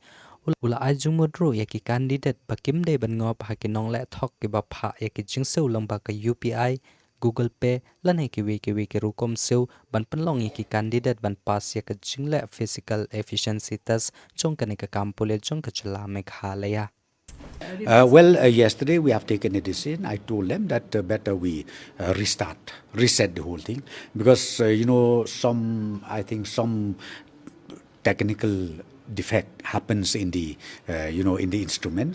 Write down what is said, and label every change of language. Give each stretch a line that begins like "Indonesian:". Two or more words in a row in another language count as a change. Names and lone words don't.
Khasi: Ula ajung modro ya ki kandidat bakim de ban ngop ha ki nong le thok ki ba pha ya ki jingseu lamba ka UPI Google Pay lan ki we ki rukom seu ban penlong ya ki kandidat ban pas ya ka jingle
English: physical efficiency test
Khasi: jong ka ne ka kampule jong ka Jala Meghalaya.
English: Yesterday we have taken a decision. I told them that better we reset the whole thing because I think some technical defect happens in the in the instruments.